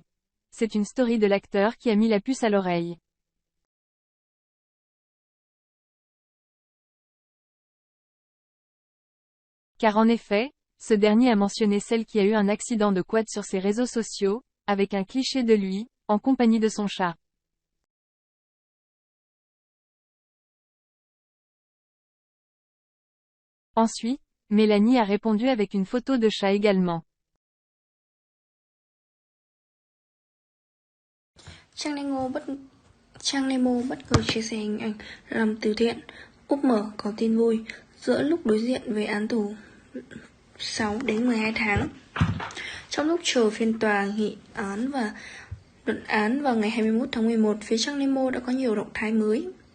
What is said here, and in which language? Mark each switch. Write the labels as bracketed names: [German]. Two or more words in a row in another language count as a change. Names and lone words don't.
[French] C'est une story de l'acteur qui a mis la puce à l'oreille. Car en effet, ce dernier a mentionné celle qui a eu un accident de quad sur ses réseaux sociaux, avec un cliché de lui, en compagnie de son chat. Ensuite, Mélanie a répondu avec une photo de chat également. [Vietnamese] Trang Nemo bất ngờ chia sẻ hình ảnh làm từ thiện. Úp mở có tin vui, giữa lúc đối diện với án tù 6 đến 12 tháng. Trong lúc chờ phiên tòa nghị án và luận án vào ngày 21 tháng 11, phía Trang Nemo đã có nhiều động thái mới.